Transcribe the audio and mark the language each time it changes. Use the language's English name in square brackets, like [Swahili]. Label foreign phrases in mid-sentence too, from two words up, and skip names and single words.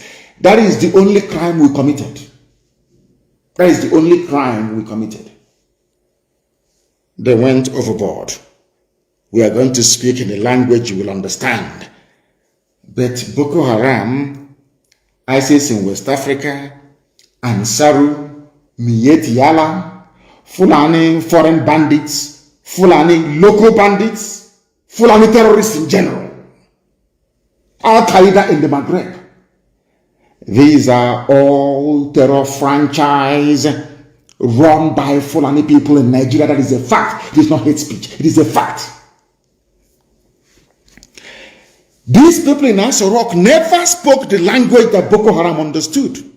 [English] That is the only crime we committed. That is the only crime we committed. They went overboard. We are going to speak in a language you will understand. But Boko Haram, ISIS in West Africa, Ansaru, Miyetti Allah, Fulani foreign bandits, Fulani local bandits, Fulani terrorists in general, Al-Qaeda in the Maghreb. These are all terror franchise run by Fulani people in Nigeria. That is a fact. It is not hate speech. It is a fact. These people in Aso Rock never spoke the language that Boko Haram understood.